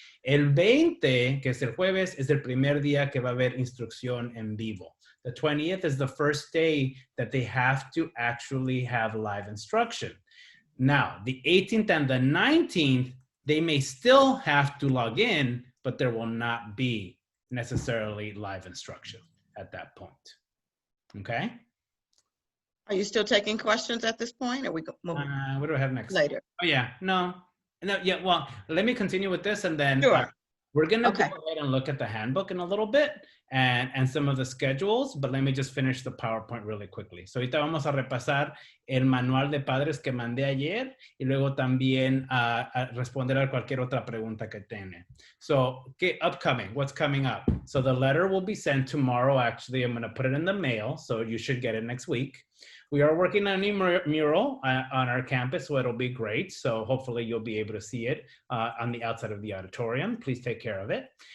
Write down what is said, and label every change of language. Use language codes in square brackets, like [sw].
[es] El 20, que es el jueves, es el primer día que va a haber instrucción en vivo. [en] The 20th is the first day that they have to actually have live instruction. Now, the 18th and the 19th, they may still have to log in, but there will not be necessarily live instruction at that point. Okay? Are you still taking questions at this point, or we go What do I have next? later? Oh, yeah. No, yeah, well, let me continue with this and then Sure. we're going to go Okay. ahead and look at the handbook in a little bit and some of the schedules, but let me just finish the PowerPoint really quickly. [es] So ahorita vamos a repasar el manual de padres que mandé ayer y luego también a responder a cualquier otra pregunta que tiene. [en] So, upcoming, what's coming up? So the letter will be sent tomorrow. Actually, I'm going to put it in the mail, so you should get it next week. We are working on a new mural on our campus, so it'll be great. So hopefully you'll be able to see it on the outside of the auditorium. Please take care of it.